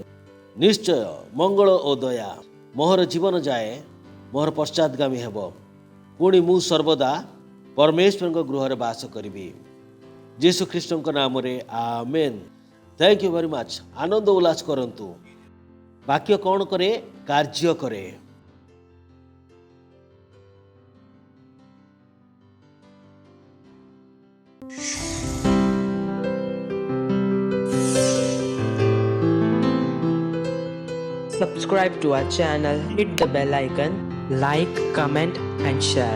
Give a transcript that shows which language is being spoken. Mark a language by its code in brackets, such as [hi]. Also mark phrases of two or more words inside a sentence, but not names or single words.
[or] ନିଶ୍ଚୟ ମଙ୍ଗଳ ଓ ଦୟା ମୋହର ଜୀବନ ଯାଏ ମୋହର ପଶ୍ଚାତଗାମୀ ହେବ। ପୁଣି ମୁଁ ସର୍ବଦା ପରମେଶ୍ୱରଙ୍କ ଗୃହରେ ବାସ କରିବି। ଯୀଶୁଖ୍ରୀଷ୍ଟଙ୍କ ନାମରେ ଆମେନ୍। [en] thank you very much. [or] ଆନନ୍ଦ ଉଲ୍ଲାସ କରନ୍ତୁ। ବାକ୍ୟ କ'ଣ କରେ? କାର୍ଯ୍ୟ କରେ। [en] Subscribe to our channel, hit the bell icon, like, comment and share.